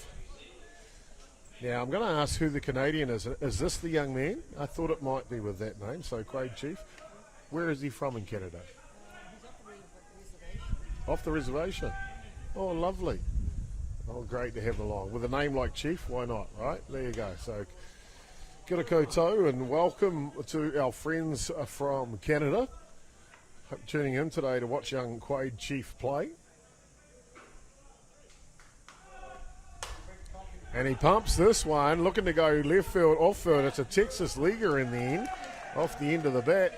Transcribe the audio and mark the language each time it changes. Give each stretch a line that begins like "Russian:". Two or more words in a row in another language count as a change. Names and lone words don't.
English: Now, I'm going to ask who the Canadian is. Is this the young man? I thought it might be with that name. So, Quade Chief. Where is he from in Canada? Off the reservation. Oh, lovely. Oh, great to have him along. With a name like Chief, why not, right? There you go. So,
Māori: kia ora koutou,
English: and welcome to our friends from Canada. Tuning in today to watch young Quade Chief play. And he pumps this one, looking to go left field, off field. It's a Texas leaguer in the end, off the end of the bat.